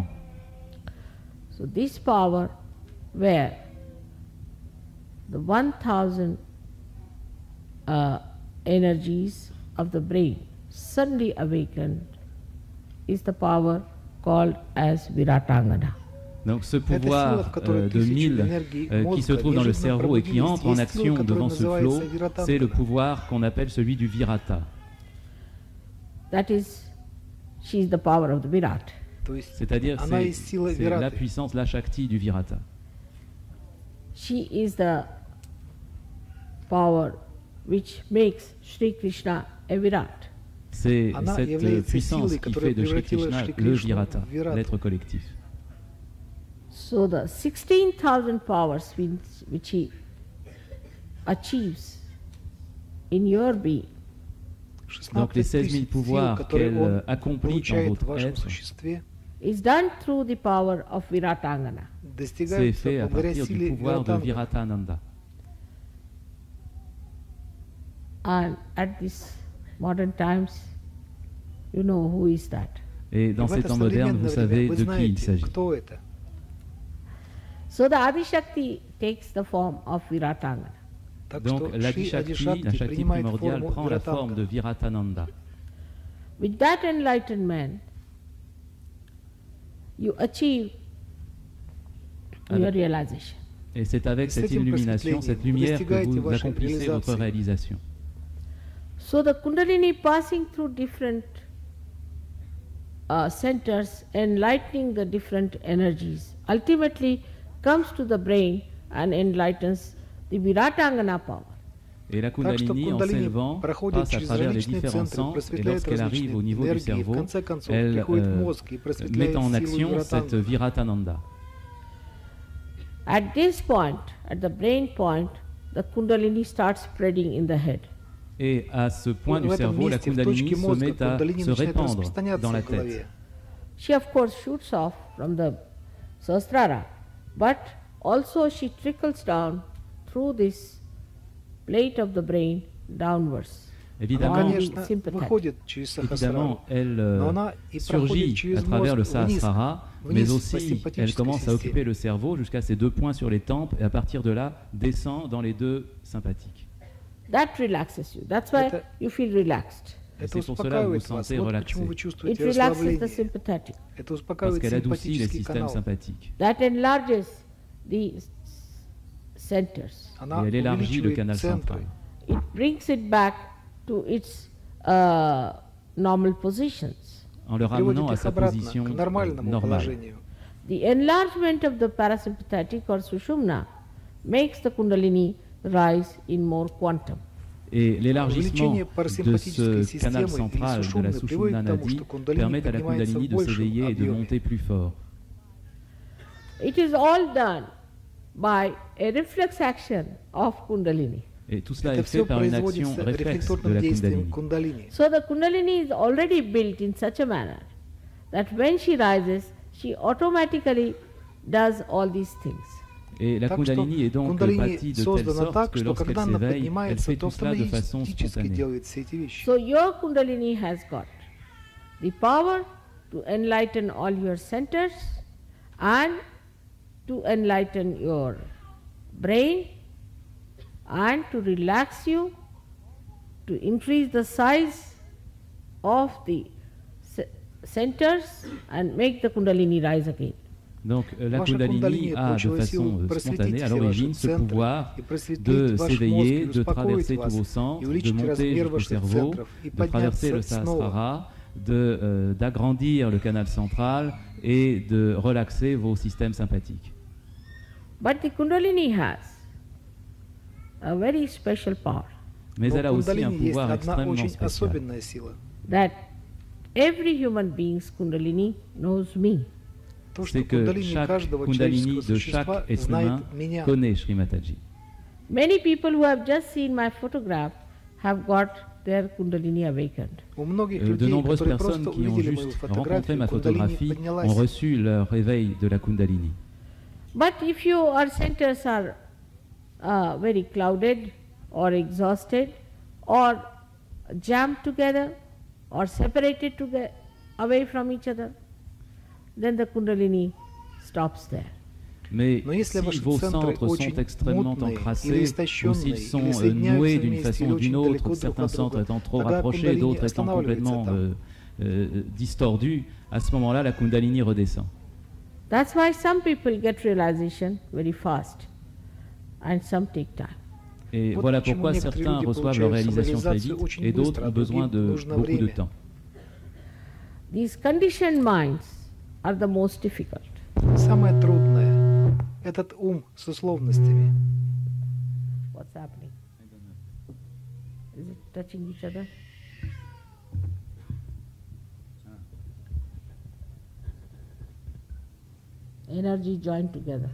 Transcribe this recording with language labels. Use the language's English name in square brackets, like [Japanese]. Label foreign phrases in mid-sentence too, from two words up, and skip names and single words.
[English] So this power where the 1,000 energies of the brain suddenly awakened is the power called as Viratangana. [French] Donc ce pouvoir de 1000 qui se trouve dans le cerveau et qui entre en action devant ce flot, c'est le pouvoir qu'on appelle celui du Virata. [English] That is, she is the power of the Virat. [French] C'est-à-dire c'est la puissance, la Shakti du Virata. [English] She is the power which makes Shri Krishna a Virat. [French] C'est cette puissance qui fait de Shri Krishna le Virata, l'être collectif. [English] So the 16,000 powers which he achieves in your being, [French] donc les 16 000 pouvoirs qu'elle accomplit en votre être, [English] is done through the power of Viratangana. [French] c'est fait à partir du pouvoir de Viratananda. [English] And at this modern times, you know who is that. [French] Et dans ces temps modernes, vous savez de qui il s'agit. [English] So the Adishakti takes the form of Viratangana. [French] Donc l'Adishakti, la Shakti primordiale, prend la forme de Viratananda. [English] With that enlightenment, you achieve your realization. [French] Et c'est avec cette illumination, cette lumière que vous accomplissez votre réalisation. [English] So the Kundalini passing through different centers, enlightening the different energies, ultimately comes to the brain and enlightens the Viratangana power. [French] Et la Kundalini, en s'élevant, passe à travers les différents sens, et lorsqu'elle arrive au niveau du cerveau, elle met en action cette Viratananda. [English] At this point, at the brain point, the Kundalini starts spreading in the head. [French] Et à ce point du cerveau, la Kundalini se met à se répandre dans la tête. [English] She of course shoots off from the Sahasrara, but also she trickles down through this plate of the brain downwards. [Russian] Она, [French] Évidemment, [Russian] конечно, [English] sympathetic. [Russian] выходит через сахасрару, [French] évidemment, elle [Russian] но она и [French] surgit [Russian] проходит через [French] à travers le [Russian] мозг вниз, [French] sahasrara, mais [Russian] вниз по [French] aussi elle [Russian] симпатической [French] commence à occuper [Russian] системе. [French] le cerveau jusqu'à ces 2 points sur les tempes et à partir de là descend dans les 2 sympathiques. [English] That relaxes you. That's why [Russian] Это- [English] you feel relaxed. [French] Et [Russian] Это [French] c'est pour cela que vous vous [Russian] успокаивает вас. [French] sentez [Russian] Вот [French] relaxé, [Russian] почему вы [English] It [Russian] чувствуете [English] relaxes the [Russian] расслабление. [English] sympathetic. [Russian] Это [French] parce [Russian] успокаивает [French] qu'elle adoucit les [Russian] симпатический [French] systèmes [Russian] канал. [French] sympathiques. [English] That enlarges the centers. [Russian] Она [French] Et elle élargit le [Russian] увеличивает [French] canal [Russian] центры. [French] central. [English] It brings it back to its normal positions. [French] En le ramenant [Russian] Приводит [French] à [Russian] их [French] sa [Russian] обратно [French] position [Russian] к нормальному [French] normale. [Russian] положению. [English] The enlargement of the parasympathetic or sushumna makes the kundalini rise in more quantum. [French] Et l'élargissement [Russian] Увеличение [French] de [Russian] парасимпатической [French] ce canal [Russian] системы [French] central [Russian] или [French] de la [Russian] сушумны [French] Sushumna [Russian] приводит к тому, [French] Nadi [Russian] что кундалини [French] permet à la [Russian] поднимается [French] Kundalini [Russian] в [French] de [Russian] большем [French] s'éveiller et de [Russian] объеме. [French] monter plus fort. [English] It is all done by a reflex action of kundalini. [French] Et tout cela [Russian] Это [French] est fait [Russian] все [French] par une action [Russian] производится [French] réflexe de [Russian] рефлекторным [French] la [Russian] действием [French] Kundalini. [Russian] кундалини. [English] So the kundalini is already built in such a manner that when she rises, she automatically does all these things. [French] Et la [Russian] Так что [French] Kundalini est donc [Russian] кундалини [French] bâtie de telle [Russian] создана [French] sorte [Russian] так, [French] que [Russian] что [French] lorsqu'elle [Russian] когда она [French] s'éveille, elle [Russian] поднимается, [French] fait [Russian] то [French] tout cela de façon [Russian] автоматически [French] spontanée. [Russian] делает все эти вещи. [English] So your kundalini has got the power to enlighten all your centers and to enlighten your brain and to relax you, to increase the size of the centers and make the kundalini rise again. [French] Donc la [Russian] Ваша [French] Kundalini [Russian] кундалини [French] a de [Russian] получила силу [French] façon [Russian] просветить [French] spontanée à [Russian] все [French] l'origine [Russian] ваши [French] ce [Russian] центры [French] pouvoir [Russian] и просветлить [French] de [Russian] ваш мозг [French] s'éveiller, [Russian] и [French] de [Russian] успокоить [French] traverser tous vos [Russian] вас, [French] sens, [Russian] и [French] de [Russian] увеличить [French] monter [Russian] размер [French] jusqu'au [Russian] ваших [French] cerveau, [Russian] центров и [French] de traverser le [Russian] подняться снова. [French] Sahasrara, d'agrandir le canal central et de relaxer vos systèmes sympathiques. [English] But the kundalini has a very special power [French] Mais [Russian] Но [French] elle a [Russian] у [French] aussi un [Russian] кундалини есть [French] pouvoir [Russian] одна [French] extrêmement [Russian] очень [French] spécial. [Russian] особенная сила. [English] that every human being's kundalini knows me. [Russian] То, что [French] C'est que [Russian] кундалини [French] chaque [Russian] каждого [French] Kundalini [Russian] человеческого [French] de [Russian] существа [French] chaque être [Russian] знает [French] humain [Russian] меня. [French] connaît Shri Mathaji. [English] Many people who have just seen my photograph have got their kundalini awakened. [Russian] У многих [French] De [Russian] людей, [French] nombreuses [Russian] которые [French] personnes [Russian] просто [French] qui ont [Russian] увидели мою [French] juste rencontré [Russian] фотографию, [French] ma [Russian] кундалини [French] photographie ont [Russian] поднялась. [French] reçu leur réveil de la Kundalini. [English] But if your centers are very clouded or exhausted or jammed together or separated away from each other, then the kundalini stops there. [French] Mais [Russian] Но если [French] si [Russian] ваши [French] vos [Russian] центры [French] centres sont [Russian] очень [French] extrêmement [Russian] мутные, или [French] encrassés, ou s'ils [Russian] истощенные, [French] sont [Russian] или соединяются [French] noués d'une [Russian] вместе, [French] façon [Russian] или [French] ou d'une [Russian] очень [French] autre, [Russian] далеко друг [French] certains [Russian] от [French] centres [Russian] друга, [French] étant trop [Russian] тогда [French] rapprochés, [Russian] кундалини [French] d'autres étant [Russian] останавливается [French] complètement [Russian] там. [French] distordus, à ce moment-là, la Kundalini redescend. [English] That's why some people get realization very fast and some take time. [French] Et [Russian] Вот [French] voilà [Russian] почему [French] pourquoi [Russian] некоторые [French] certains [Russian] люди [French] reçoivent leur [Russian] получают [French] réalisation très [Russian] самореализацию [French] vite [Russian] очень [French] et d'autres [Russian] быстро, а [French] ont besoin [Russian] другим [French] de [Russian] нужно [French] beaucoup de [Russian] время. [French] temps. [English] These conditioned minds are the most difficult. [Russian] Самое трудное – этот ум с условностями. [English] What's happening? Is it touching each other? Energy joined together.